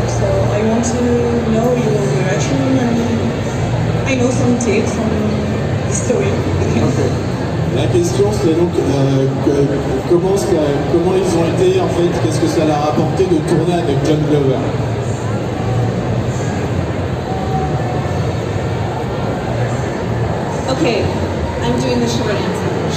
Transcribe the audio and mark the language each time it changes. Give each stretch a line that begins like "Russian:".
English: So I want to know your direction, and I know some tips from the story with him. Okay.
French: La question c'est donc comment ils ont été en fait, qu'est-ce que ça leur a apporté de tourner avec John Glover?
English: Okay, I'm doing the short answer.